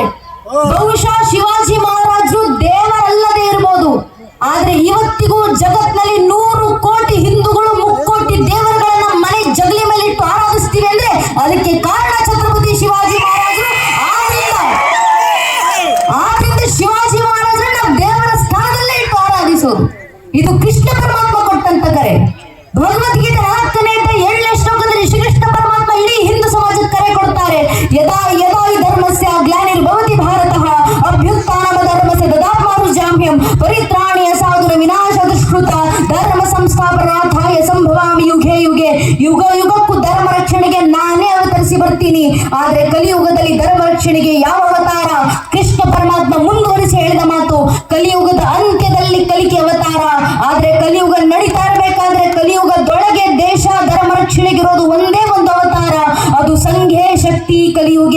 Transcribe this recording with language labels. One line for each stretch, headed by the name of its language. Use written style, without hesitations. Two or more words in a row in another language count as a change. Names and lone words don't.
Kannada: ಬಹುಶಃ ಶಿವಾಜಿ ಮಹಾರಾಜರು ದೇವರಲ್ಲದೆ ಇರಬಹುದು, ಆದ್ರೆ ಇವತ್ತಿಗೂ ಜಗತ್ನಲ್ಲಿ 100 ಕೋಟಿ ಹಿಂದೂಗಳು ಮುಕ್ಕೋಟಿ ದೇವರುಗಳನ್ನ ಮನೆ ಜಗಲಿ ಮೇಲೆ ಇಟ್ಟು ಆರಾಧಿಸ್ತೀವಿ ಅಂದ್ರೆ ಅದಕ್ಕೆ ಕಾರಣ ಛತ್ರಪತಿ ಶಿವಾಜಿ ಮಹಾರಾಜರು. ಆದ್ರಿಂದ ಶಿವಾಜಿ ಮಹಾರಾಜರನ್ನ ದೇವರ ಸ್ಥಾನದಲ್ಲೇ ಇಟ್ಟು ಆರಾಧಿಸೋದು ಇದು ಕೃಷ್ಣ ಪರಮಾತ್ಮ ಕೊಟ್ಟಂತ ಕರೆ. ಭಗವದ್ಗೀತೆ 4ನೇ ಅಧ್ಯಾಯ 7ನೇ ಶ್ಲೋಕದಲ್ಲಿ ಶ್ರೀಕೃಷ್ಣ ಪರಮಾತ್ಮ ಇಡೀ ಹಿಂದೂ ಸಮಾಜಕ್ಕೆ ಕರೆ ಕೊಡ್ತಾರೆ.
Sanskrit: ಯದಾ ಯದಾ ಹಿ ಧರ್ಮಸ್ಯ ಗ್ಲಾನಿರ್ಭವತಿ ಭಾರತಃ ಅಭ್ಯುತ್ಥಾನಮ ಧರ್ಮಸ್ಯ ದದಾತ್ಮಾನುಜಾಮ್ಯಂ ಪರಿತ್ರಾಣಾಯ ಸಾಧುರ ವಿನಾಶ ದುಷ್ಕೃತ ಧರ್ಮ ಸಂಸ್ಥಾಪನಾರ್ಥಾಯ ಸಂಭವಾಮಿ ಯುಗೆ ಯುಗೆ.
Kannada: ಯುಗ ಯುಗಕ್ಕೂ ಧರ್ಮ ರಕ್ಷಣೆಗೆ ನಾನೇ ಅವತರಿಸಿ ಬರ್ತೀನಿ. ಆದ್ರೆ ಕಲಿಯುಗದಲ್ಲಿ ಧರ್ಮ ರಕ್ಷಣೆಗೆ ಯಾವ ಅವತಾರ? ಕೃಷ್ಣ ಪರಮಾತ್ಮ ಮುಂದುವರಿಸಿ ಹೇಳಿದ ಮಾತು, ಕಲಿಯುಗದ ಅಂತ್ಯದಲ್ಲಿ ಕಲಿಕೆ ಅವತಾರ. ಆದ್ರೆ ಕಲಿಯುಗ ನಡೀತಾ ಇರಬೇಕಾದ್ರೆ ಕಲಿಯುಗದೊಳಗೆ ದೇಶ ಧರ್ಮ ರಕ್ಷಣೆಗಿರೋದು ಒಂದೇ ಒಂದು ಅವತಾರ, ಅದು
Sanskrit: ಸಂಘೆ ಶಕ್ತಿ ಕಲಿಯುಗೆ.